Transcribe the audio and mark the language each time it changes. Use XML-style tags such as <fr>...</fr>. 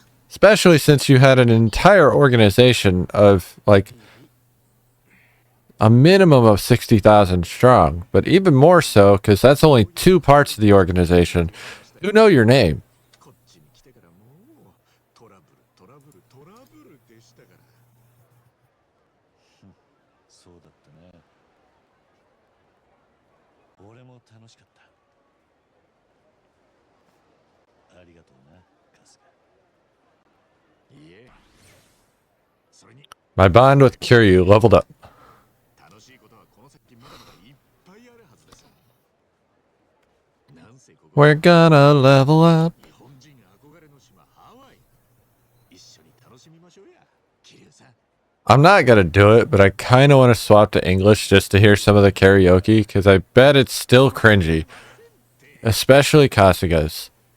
<en>Especially since you had an entire organization of, like, a minimum of 60,000 strong, but even more so because that's only 2 parts of the organization who know your name.</en> <ja>こっちに来てからもうトラブルでしたから。そうだったね。俺も楽しかった。ありがとうな、春日。いえ。それに</ja> <en>My bond with Kiryu leveled up.</en> <ja>楽しいことはこの先まだまだいっぱいあるはずです。なんせここ</ja> <en>We're gonna level up.</en> <ja>日本人憧れの島ハワイ。一緒に楽しみましょうや、桐生さん。</ja> <en>I'm not gonna do it, but I kind of want to swap to English just to hear some of the karaoke, because I bet it's still cringy. Especially Kasuga's.</en>